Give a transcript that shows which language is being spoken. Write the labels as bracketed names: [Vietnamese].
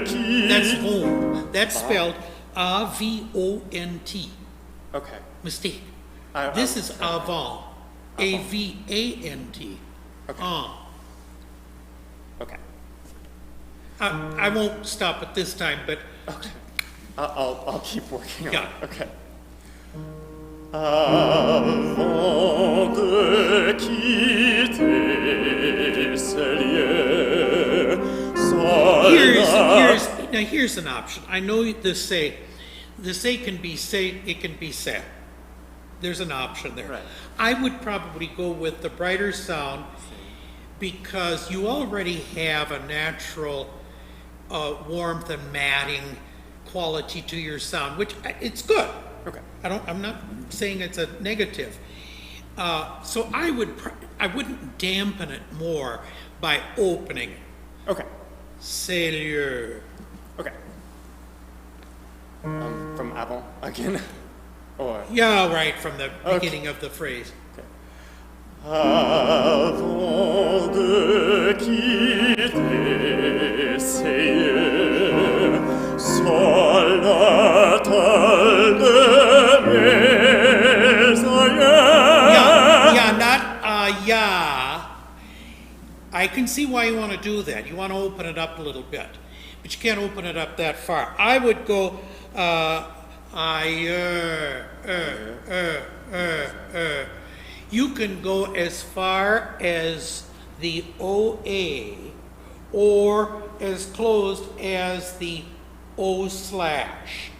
[English] Vaunt. That's Vaunt. That's spelled A-V-O-N-T. Okay. Mistake. This is avant. A-V-A-N-T. Okay. Okay. I won't stop at this time, but Okay. I'll keep working on it. Yeah. Okay. [French] Avant de quitter ce lieu, [English] here's an option. I know the say can be say, it can be said. There's an option there. Right. I would probably go with the brighter sound because you already have a natural warmth and matting quality to your sound, which it's good. Okay. I'm not saying it's a negative. So I wouldn't dampen it more by opening it. Okay. [French] C'est lieu. [English] Okay. From avant again? Or Yeah, right, from the beginning of the phrase. okay. [French] Avant de quitter ces lieux, sol natal de mes aïeux. [English] Yeah, not yeah. I can see why you want to do that. You want to open it up a little bit, but you can't open it up that far. I would go, You can go as far as the OA or as closed as the O slash.